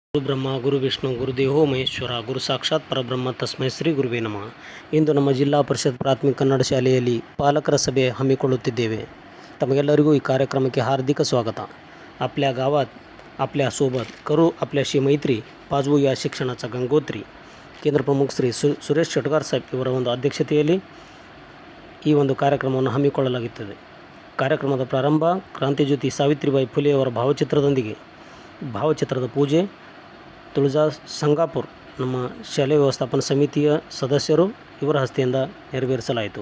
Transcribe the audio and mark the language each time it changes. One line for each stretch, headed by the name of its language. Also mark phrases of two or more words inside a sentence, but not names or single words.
Sanskrit: गुरु ब्रह्म गुरु विष्णु गुरुदेवो महेश्वर गुरु साक्षात् परब्रह्म तस्मै श्री गुरुवे नमः.
Kannada: ಇಂದು ನಮ್ಮ ಜಿಲ್ಲಾ ಪರಿಷತ್ ಪ್ರಾಥಮಿಕ ಕನ್ನಡ ಶಾಲೆಯಲ್ಲಿ ಪಾಲಕರ ಸಭೆ ಹಮ್ಮಿಕೊಳ್ಳುತ್ತಿದ್ದೇವೆ. तमगेಲ್ಲರಿಗೂ ಈ ಕಾರ್ಯಕ್ರಮಕ್ಕೆ ಹಾರ್ದಿಕ स्वागत.
Marathi: आपल्या गावात आपल्यासोबत करू आपल्याशी मैत्री पाजवू या शिक्षणाचा गंगोत्री.
Kannada: ಕೇಂದ್ರ ಪ್ರಮುಖ ಶ್ರೀ ಸುರೇಶ್ ಶೆಟ್ಗಾರ್ ಸಾಹೇಬ್ ಇವರ ಒಂದು ಅಧ್ಯಕ್ಷತೆಯಲ್ಲಿ ಈ ಒಂದು ಕಾರ್ಯಕ್ರಮವನ್ನು ಹಮ್ಮಿಕೊಳ್ಳಲಾಗುತ್ತದೆ. ಕಾರ್ಯಕ್ರಮದ ಪ್ರಾರಂಭ ಕ್ರಾಂತಿಜ್ಯೋತಿ ಸಾವಿತ್ರಿಬಾಯಿ ಫುಲೆ ಅವರ ಭಾವಚಿತ್ರದ ಪೂಜೆ ತುಳಜಾ ಸಂಗಾಪುರ್ ನಮ್ಮ ಶಾಲೆ ವ್ಯವಸ್ಥಾಪನಾ ಸಮಿತಿಯ ಸದಸ್ಯರು ಇವರ ಹಸ್ತೆಯಿಂದ ನೆರವೇರಿಸಲಾಯಿತು.